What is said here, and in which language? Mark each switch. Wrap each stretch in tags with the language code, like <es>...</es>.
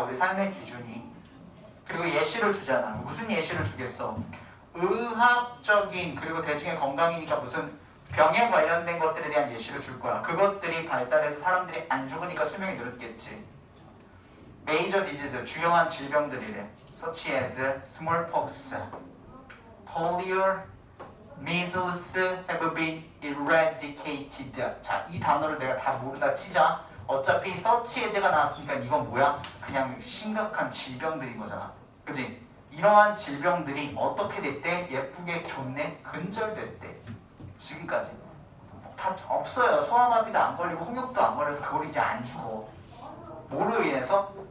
<ko>우리 삶의 기준이. 그리고 예시를 주잖아. 무슨 예시를 주겠어? 의학적인 그리고 대중의 건강이니까 무슨 병에 관련된 것들에 대한 예시를 줄 거야. 그것들이 발달해서 사람들이 안 죽으니까 수명이 늘었겠지.</ko> <en>Major disease,</en> <ko>주요한 질병들이래.</ko> <en>Such as smallpox, polio, measles have been eradicated.</en> <ko>자, 이 단어를 내가 다 모른다 치자. 어차피 such as가 나왔으니까 이건 뭐야? 그냥 심각한 질병들인 거잖아. 그치? 이러한 질병들이 어떻게 됐대? 예쁘게 좋네? 근절됐대. 지금까지 다 없어요. 소아마비도 안 걸리고 홍역도 안 걸려서 그걸 이제 안 죽어. 뭐로 인해서?</ko>